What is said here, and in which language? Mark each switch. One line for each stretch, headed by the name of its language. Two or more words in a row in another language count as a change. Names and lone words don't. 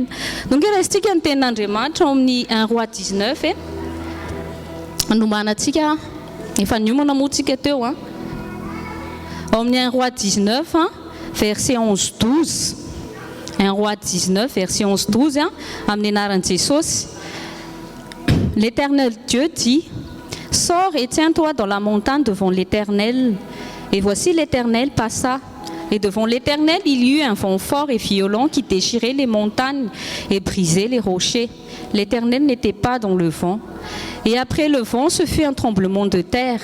Malagasy: Donc raisitsika ny tenin'Andriamanitra ao amin'ny 1 Roi 19 anomanantsika efa niomana moa tsika teo ao amin'ny 1 Roi 19 verset 11-12. 1 Roi 19 verset 11-12 amin'ny anaran'i Jesosy.
French: L'Éternel Dieu dit: Sors et tiens-toi dans la montagne devant l'Éternel. Et voici l'Éternel passa. Et devant l'Éternel, il y eut un vent fort et violent qui déchirait les montagnes et brisait les rochers. L'Éternel n'était pas dans le vent. Et après le vent, ce fut un tremblement de terre.